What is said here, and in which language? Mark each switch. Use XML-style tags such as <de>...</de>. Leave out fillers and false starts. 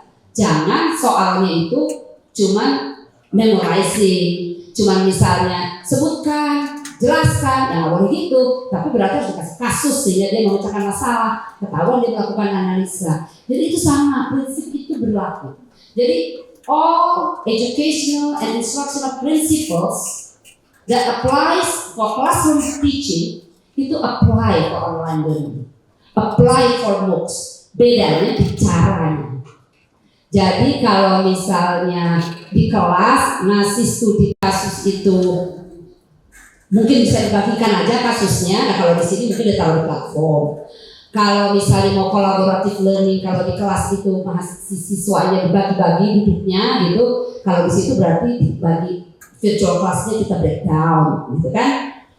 <id>Jangan soalnya itu cuman memorizing, cuman misalnya sebutkan, jelaskan, ya boleh gitu, tapi berarti harus dikasih kasus sehingga dia memecahkan masalah, ketahuan dia melakukan analisa. Jadi itu sama, prinsip itu berlaku. Jadi</id> <en>all educational and instructional principles that applies for classroom teaching</en> <id>itu</id> <en>apply for online learning, apply for MOOCs.</en> <id>Bedanya di caranya. Jadi kalau misalnya di kelas ngasih studi kasus itu mungkin bisa dibagikan aja kasusnya. Nah kalau di sini mungkin ditaruh di platform. Kalau misalnya mau kolaboratif learning, kalau di kelas itu mahasiswanya dibagi-bagi duduknya gitu, kalau di situ berarti dibagi virtual classnya kita breakdown, gitu kan?</id>